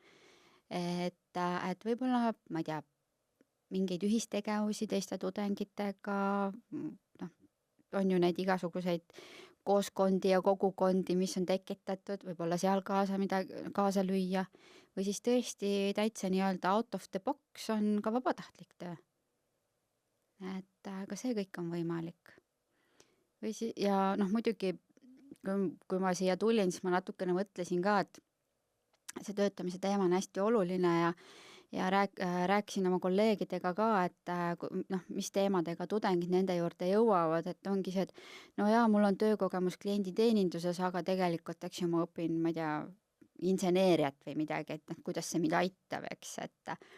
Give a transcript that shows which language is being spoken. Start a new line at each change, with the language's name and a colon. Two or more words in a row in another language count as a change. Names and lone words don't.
Estonian: Et võib-olla, ma ei tea, mingeid ühistegevusi teiste tudengitega, on ju neid igasuguseid kooskondi ja kogukondi, mis on tekitatud, võib-olla seal kaasa lüüa, või siis tõesti täitsa nii-öelda
English: out of the box
Estonian: on ka vabatahtlik töö. Et ka see kõik on võimalik. Ja muidugi, kui ma siia tulin, siis ma natukene mõtlesin ka, et see töötamise teema on hästi oluline ja rääkisin oma kolleegidega ka, et mis teemadega tudengid nende juurde jõuavad, et ongi see, et mul on töökogemus klienditeeninduses, aga tegelikult, eks ju, ma õpin, ma ei tea, inseneeriat või midagi, et kuidas see mind aitab, eks, et